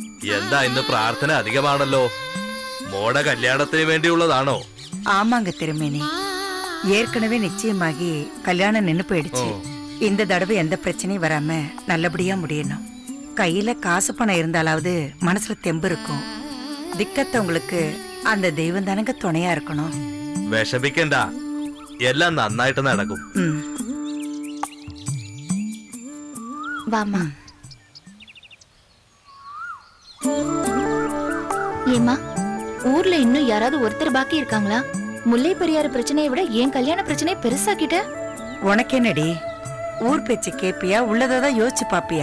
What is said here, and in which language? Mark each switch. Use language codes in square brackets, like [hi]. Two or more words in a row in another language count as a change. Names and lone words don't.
[ml] എന്താ ഇന്ന് പ്രാർത്ഥന അധികമാണല്ലോ? മോടെ കല്യാണത്തിന് വേണ്ടിയുള്ളതാണോ? [ta] ஆமாங்க திருமேனி, ஏற்கனவே நிச்சயமாகி கல்யாணம் நின்னு போயிடுச்சு. இந்த தடவை எந்த பிரச்சனையும் வராம நல்லபடியா முடியணும். கையில காசு பணம் இருந்தாலாவது மனசுல தெம்பு இருக்கும். திக்கத்தவங்களுக்கு அந்த தெய்வம் தானங்க துணையா இருக்கணும். [ml] വിഷമിക്കണ്ട, എല്ലാം നന്നായിട്ട് നടക്കും. [ta] வாமா. ஏமா, ஊர்ல இன்னும் யாராவது ஒருத்தர் பாக்கி இருக்காங்களா? முல்லை பெரியாறு பிரச்சனையை விட என் கல்யாண பிரச்சனையை பெருசாக்கிட்ட. உனக்கு என்னடி, ஊர் பேச்சு கேப்பியா, உள்ளதான் யோசிச்சு பாப்பியா?